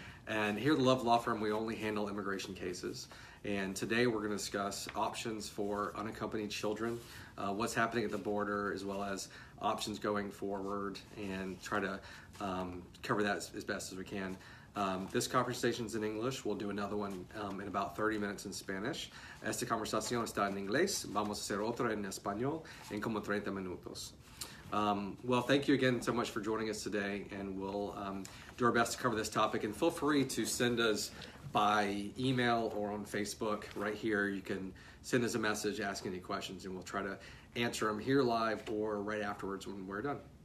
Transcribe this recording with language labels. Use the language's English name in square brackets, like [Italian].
[English] And here at the Love Law Firm, we only handle immigration cases. And today we're going to discuss options for unaccompanied children, what's happening at the border, as well as options going forward, and try to cover that as best as we can. This conversation is in English. We'll do another one in about 30 minutes in Spanish. [Spanish] Esta conversación está en inglés. Vamos a hacer otra en español en como 30 minutos. [English] Well, thank you again so much for joining us today, and we'll do our best to cover this topic. And feel free to send us by email or on Facebook right here. You can send us a message, ask any questions, and we'll try to answer them here live or right afterwards when we're done.